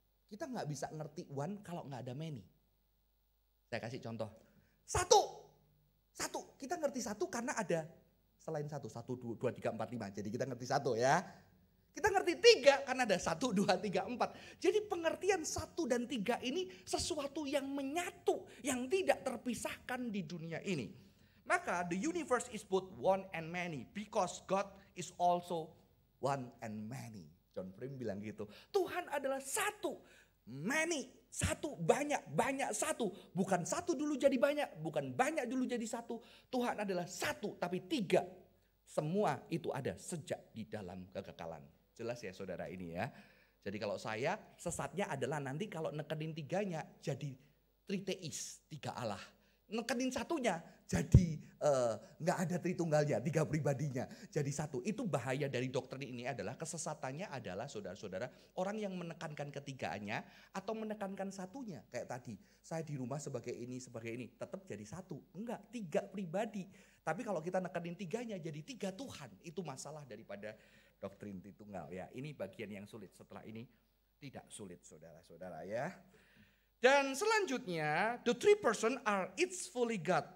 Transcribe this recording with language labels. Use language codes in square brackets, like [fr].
[id] Kita nggak bisa ngerti one kalau nggak ada many. Saya kasih contoh, 1, kita ngerti 1 karena ada selain 1, 1, 2, 3, 4, 5. Jadi kita ngerti 1 ya. Kita ngerti 3 karena ada 1, 2, 3, 4. Jadi pengertian 1 dan 3 ini sesuatu yang menyatu, yang tidak terpisahkan di dunia ini. Maka [en] the universe is both one and many because God is also one and many. [id] John Frame bilang gitu. Tuhan adalah satu, many, satu, banyak, banyak satu. Bukan satu dulu jadi banyak, bukan banyak dulu jadi satu. Tuhan adalah satu tapi tiga. Semua itu ada sejak di dalam kekekalan. Jelas ya saudara ini ya. Jadi kalau saya sesatnya adalah nanti kalau nekenin tiganya jadi triteis, tiga Allah. Nekenin satunya jadi nggak ada Tritunggalnya, tiga pribadinya jadi satu. Itu bahaya dari doktrin ini adalah kesesatannya adalah saudara-saudara orang yang menekankan ketiganya atau menekankan satunya. Kayak tadi saya di rumah sebagai ini tetap jadi satu. Enggak, tiga pribadi. Tapi kalau kita nekenin tiganya jadi tiga Tuhan, itu masalah daripada doktrin Tritunggal ya. Ini bagian yang sulit, setelah ini tidak sulit saudara-saudara ya. Dan selanjutnya, [en] the three person are each fully God.